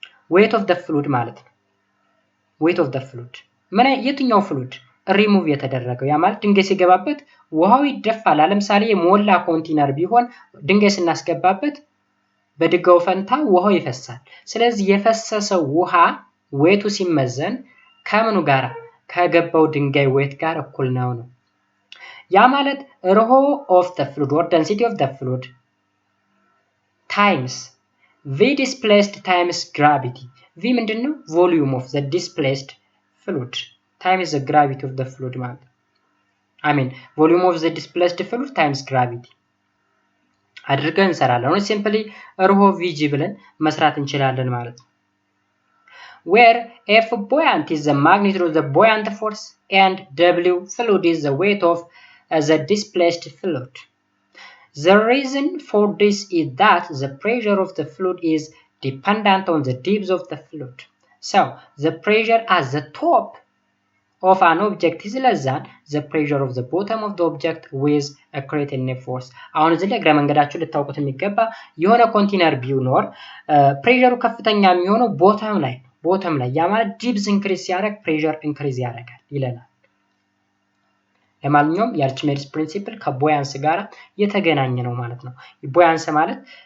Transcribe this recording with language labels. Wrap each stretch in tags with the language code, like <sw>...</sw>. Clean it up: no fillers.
<en>weight of the fluid</en> <am>ማለት ነው። weight of the fluid የትኛው ፍሉድ ሪሙቭ የተደረገው ያ ማለት ድንጋይ ሲገባበት ውሃው ይደፋል። ለምሳሌ የሞላ ኮንቴነር ቢሆን ድንጋይ ስናስገባበት በድጋው ፈንታ ውሃው ይፈሳል። ስለዚህ የፈሰሰው ውሃ ዌቱ ሲመዘን ከምኑ ጋር ከገባው ድንጋይ ዌት ጋር እኩል ነው። ያ ማለት</am> <en>rho of the fluid or density of the fluid times v displaced times gravity.</en> <am>v ምንድነው?</am> <en>volume of the displaced fluid times the gravity of the fluid ማለት volume of the displaced fluid times gravity</en> <am>አድርገን እንሰራለን።</am> <en>ሲምፕሊ rho vg</en> <am>ብለን መስራት እንችላለን ማለት ነው።</am> <en>where F buoyant is the magnitude of the buoyant force and W fluid is the weight of the displaced fluid. The reason for this is that the pressure of the fluid is dependent on the depth of the fluid. So the pressure at the top of an object is less than the pressure of the bottom of the object with a created net force.</en> <am>አሁን እዚህ ላይ እግረ መንገዳችሁ ልታውቁት የሚገባ የሆነ ኮንቴነር ቢኖር ፕሬሸሩ ከፍተኛ የሚሆነው ቦተም ላይ ያ ማለት ዲፕዝ ኢንክሪዝ ሲያደርግ ፕሬሸር ኢንክሪዝ ያደርጋል ይለናል። ለማንኛውም የአርቺሜድስ ፕሪንሲፕል ከቦያንስ ጋር የተገናኘ ነው ማለት ነው። ቦያንስ ማለት</am>